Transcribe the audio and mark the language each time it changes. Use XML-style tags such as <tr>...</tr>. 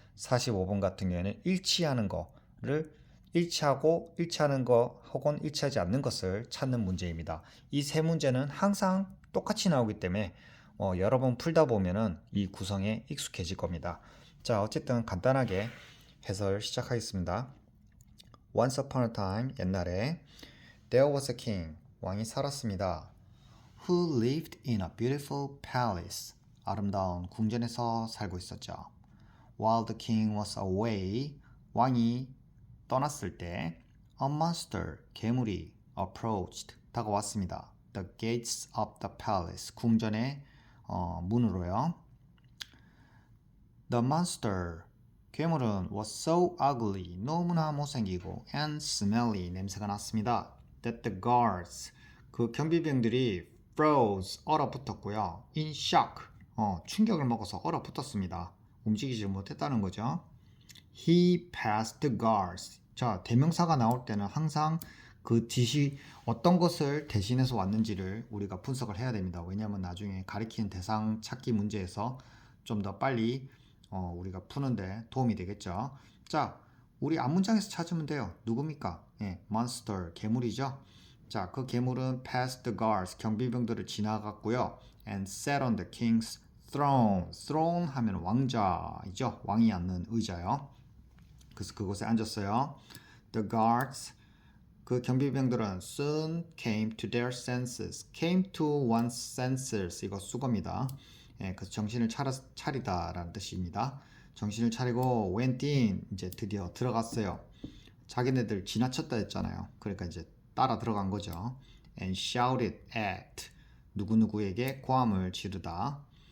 <ko>45번 같은 경우에는 일치하는 거를 일치하고 일치하는 거 혹은 일치하지 않는 것을 찾는 문제입니다. 이 세 문제는 항상 똑같이 나오기 때문에 여러 번 풀다 보면은 이 구성에 익숙해질 겁니다. 자, 어쨌든 간단하게 해설 시작하겠습니다.</ko> <en>Once upon a time,</en> <ko>옛날에</ko> <en>there was a king,</en> <ko>왕이 살았습니다.</ko> <en>Who lived in a beautiful palace,</en> <ko>아름다운 궁전에서 살고 있었죠.</ko> <en>While the king was away,</en> <ko>왕이 떠났을 때</ko> <en>a monster,</en> <ko>괴물이</ko> <en>approached,</en> <ko>다가왔습니다.</ko> <en>The gates of the palace,</en> <ko>궁전의 문으로요.</ko> <en>The monster,</en> <ko>괴물은</ko> <en>was so ugly,</en> <ko>너무나 못생기고</ko> <en>and smelly,</en> <ko>냄새가 났습니다.</ko> <en>That the guards,</en> <ko>그 경비병들이</ko> <en>froze,</en> <ko>얼어붙었고요.</ko> <en>In shock,</en> <ko>충격을 먹어서 얼어붙었습니다. 움직이지 못했다는 거죠.</ko> <en>He passed the guards.</en> <ko>자, 대명사가 나올 때는 항상 그 뜻이 어떤 것을 대신해서 왔는지를 우리가 분석을 해야 됩니다. 왜냐하면 나중에 가리키는 대상 찾기 문제에서 좀 더 빨리 우리가 푸는데 도움이 되겠죠. 자, 우리 앞문장에서 찾으면 돼요. 누굽니까? monster, 괴물이죠. 자, 그 괴물은</ko> <en>passed the guards,</en> <ko>경비병들을 지나갔고요.</ko> <en>and sat on the king's throne.</en> <ko>throne 하면 왕자이죠. 왕이 앉는 의자요. 그래서 그곳에 앉았어요.</ko> <en>The guards,</en> <ko>그 경비병들은</ko> <en>soon came to their senses.</en> <ko>came to one's senses, 이거 수거입니다. 그 정신을 차리다라는 뜻입니다. 정신을 차리고</ko> <en>went in,</en> <ko>이제 드디어 들어갔어요. 자기네들 지나쳤다 했잖아요. 그러니까 이제 따라 들어간 거죠.</ko> <en>And shouted at,</en> <ko>누구누구에게 고함을 지르다.</ko>